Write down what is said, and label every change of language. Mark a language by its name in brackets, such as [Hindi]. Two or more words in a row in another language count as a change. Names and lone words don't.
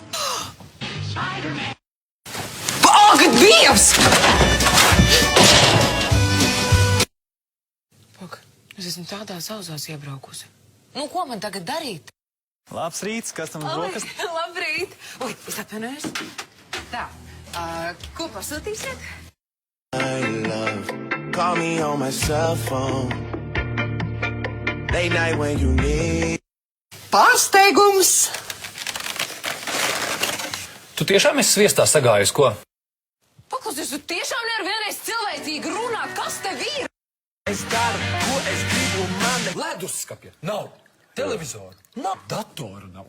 [Latvian] Ak, Dievs! Pak, es esmu tādā sauzās iebraukusi. Nu, ko man tagad darīt? Labs rīts, kas tam uz rokas? Labrīt! Oi, es atvainojos. Tā, ko pasūtīsiet? [English] My love, call me on my cell phone. Late night when you need. [Latvian] Pārsteigums! Tu tiešām esi sviestā sagājus, ko? Paklausies, tu tiešām nevar vienreiz cilvēcīgi runāt, kas tev ir? Es daru, ko es gribu, man leduskapja nav, televizoru nav, datoru nav.